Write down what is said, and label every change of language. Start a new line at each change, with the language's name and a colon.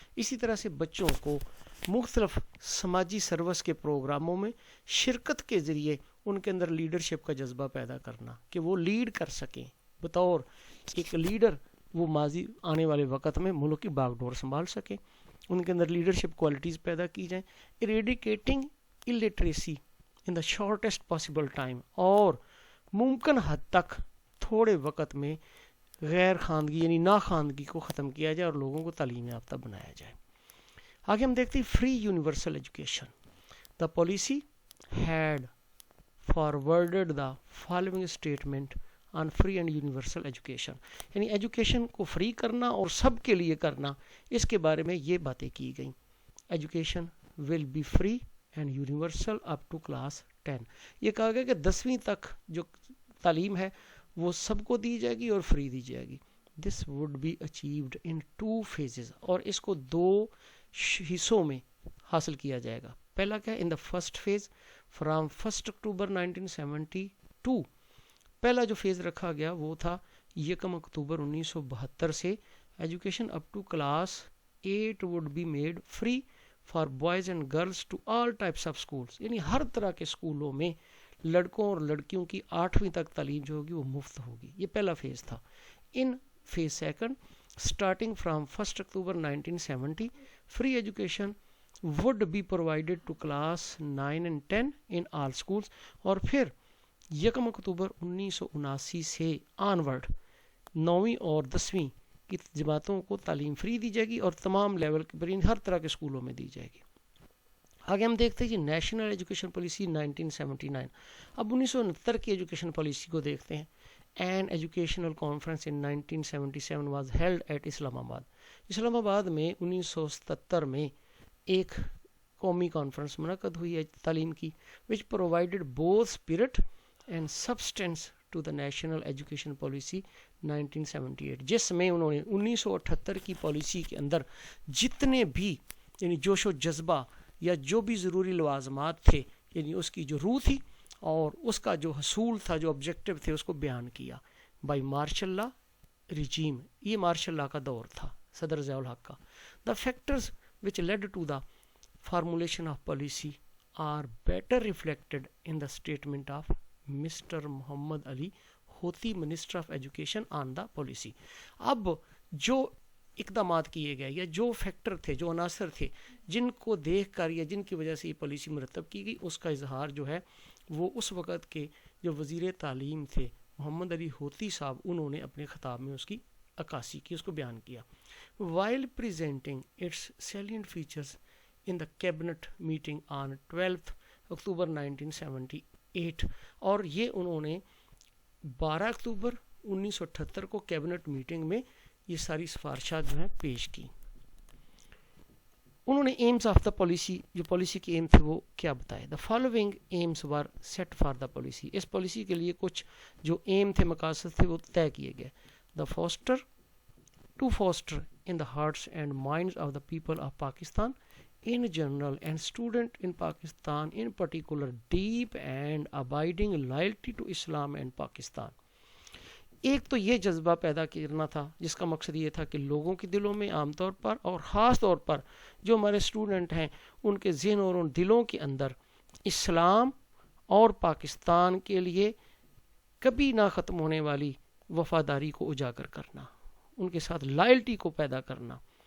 Urdu: اسی طرح سے بچوں کو مختلف سماجی سروس کے پروگراموں میں شرکت کے ذریعے ان کے اندر لیڈرشپ کا جذبہ پیدا کرنا کہ وہ لیڈ کر سکیں بطور ایک لیڈر، وہ ماضی آنے والے وقت میں ملک کی باغ ڈور سنبھال سکیں، ان کے اندر لیڈرشپ کوالٹیز پیدا کی جائیں.
English: eradicating illiteracy in the shortest possible time,
Urdu: اور ممکن حد تک تھوڑے وقت میں غیر خواندگی یعنی ناخواندگی کو ختم کیا جائے اور لوگوں کو تعلیم یافتہ بنایا جائے. آگے ہم دیکھتے ہیں
English: Free universal education. The policy had forwarded the following statement on free and universal education.
Urdu: یعنی ایجوکیشن کو فری کرنا اور سب کے لیے کرنا، اس کے بارے میں یہ باتیں کی گئیں.
English: Education will be free and universal up to class 10.
Urdu: یہ کہا گیا کہ 10ویں تک جو تعلیم ہے وہ سب کو دی جائے گی اور فری دی جائے گی.
English: this would be achieved in 2 phases،
Urdu: اور اس کو 2 حصوں میں حاصل کیا جائے گا. پہلا کیا ہے؟
English: In the first phase from 1 October 1972.
Urdu: پہلا جو فیز رکھا گیا وہ تھا 1 اکتوبر 1972 سے.
English: Education up to class 8 would be made free for boys and girls to all types of schools.
Urdu: یعنی ہر طرح کے اسکولوں میں لڑکوں اور لڑکیوں کی 8ویں تک تعلیم جو ہوگی وہ مفت ہوگی. یہ پہلا فیز تھا.
English: In phase second starting from 1 October 1970 free education would be provided to class 9 and 10 in all schools.
Urdu: اور پھر 1 اکتوبر 1979 سے آنورڈ 9ویں اور 10ویں کی جماعتوں کو تعلیم فری دی جائے گی اور تمام لیول پر ہر طرح کے اسکولوں میں دی جائے گی. آگے ہم دیکھتے ہیں جی نیشنل ایجوکیشن پالیسی 1979. اب 1969 کی ایجوکیشن پالیسی کو دیکھتے ہیں.
English: An educational conference in 1977 was held at Islamabad.
Urdu: اسلام آباد میں 1977 میں ایک قومی کانفرنس منعقد ہوئی ہے تعلیم کی,
English: which provided both spirit and substance to the national education policy 1978,
Urdu: جس میں انہوں نے 1978 کی پالیسی کے اندر جتنے بھی یعنی جوش و جذبہ یا جو بھی ضروری لوازمات تھے یعنی اس کی جو روح تھی اور اس کا جو حصول تھا جو آبجیکٹو تھے اس کو بیان کیا بائی مارشل لا ریجیم. یہ مارشل لا کا دور تھا صدر ضیاء الحق کا.
English: The factors which led to the formulation of policy are better reflected in the statement of Mr. Muhammad Ali Hoti minister of education on the policy.
Urdu: اب جو اقدامات کیے گئے یا جو فیکٹر تھے جو عناصر تھے جن کو دیکھ کر یا جن کی وجہ سے یہ پالیسی مرتب کی گئی اس کا اظہار جو ہے وہ اس وقت کے جو وزیر تعلیم تھے محمد علی ہوتی صاحب انہوں نے اپنے خطاب میں اس کی عکاسی کی, اس کو بیان کیا.
English: While presenting its salient features in the cabinet meeting on 12th October 1978,
Urdu: اور یہ انہوں نے 12 اکتوبر 1978 کو کیبنٹ میٹنگ میں یہ ساری سفارشات جو ہیں پیش کی. انہوں نے
English: aims of the policy
Urdu: جو پالیسی کے ایم تھے وہ کیا بتائے.
English: The following aims were set for the policy.
Urdu: اس policy کے لیے کچھ جو ایم تھے مقاصد تھے وہ طے کیے گئے.
English: The to foster in the hearts and minds of the people of Pakistan in general and student in Pakistan in particular deep and abiding loyalty to Islam and Pakistan.
Urdu: ایک تو یہ جذبہ پیدا کرنا تھا جس کا مقصد یہ تھا کہ لوگوں کے دلوں میں عام طور پر اور خاص طور پر جو ہمارے اسٹوڈنٹ ہیں ان کے ذہن اور ان دلوں کے اندر اسلام اور پاکستان کے لیے کبھی نہ ختم ہونے والی وفاداری کو اجاگر کرنا, ان کے ساتھ لائلٹی کو پیدا کرنا.